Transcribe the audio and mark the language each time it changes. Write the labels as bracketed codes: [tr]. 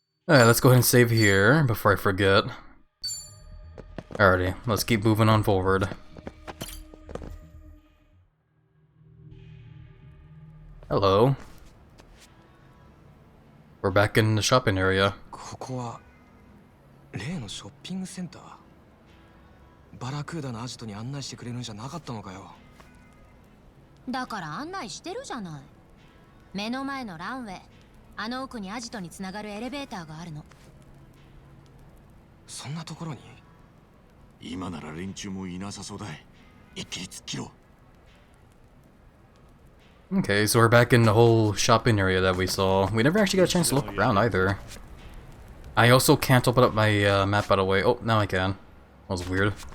[en] Alright, let's go ahead and save here before I forget. Alrighty, let's keep moving on forward. Hello. We're back in the shopping area. [ja] ここは例のショッピングセンター。バラクーダのアジトに案内してくれるんじゃなかったのかよ。だから案内してるじゃない。目の前のランウェイ、あの奥にアジトにつながるエレベーターがあるの。そんなところに？今なら連中もいなさそうだ。一気に突っ切ろう。 [en] Okay, so we're back in the whole shopping area that we saw. We never actually got a chance to look around either. I also can't open up my map, by the way. Oh, now I can. That was weird.